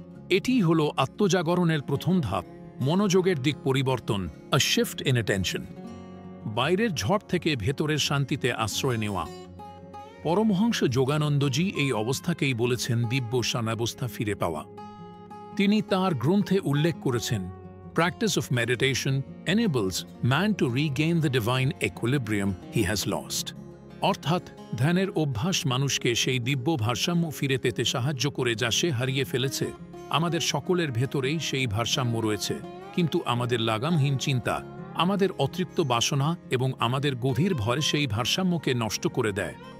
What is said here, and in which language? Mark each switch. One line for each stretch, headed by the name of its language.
Bangla: এটিই হল আত্মজাগরণের প্রথম ধাপ, মনোযোগের দিক পরিবর্তন,
English: A shift in attention.
Bangla: বাইরের ঝড় থেকে ভেতরের শান্তিতে আশ্রয় নেওয়া। পরমহংস যোগানন্দজি এই অবস্থাকেই বলেছেন দিব্য সানাবস্থা ফিরে পাওয়া। তিনি তাঁর গ্রন্থে উল্লেখ করেছেন,
English: Practice of meditation enables man to regain the divine equilibrium he has lost।
Bangla: অর্থাৎ ধ্যানের অভ্যাস মানুষকে সেই দিব্য ভারসাম্য ফিরে পেতে সাহায্য করে যা সে হারিয়ে ফেলেছে। আমাদের সকলের ভেতরেই সেই ভারসাম্য রয়েছে, কিন্তু আমাদের লাগামহীন চিন্তা, আমাদের অতৃপ্ত বাসনা এবং আমাদের গভীর ভয় সেই ভারসাম্যকে নষ্ট করে দেয়।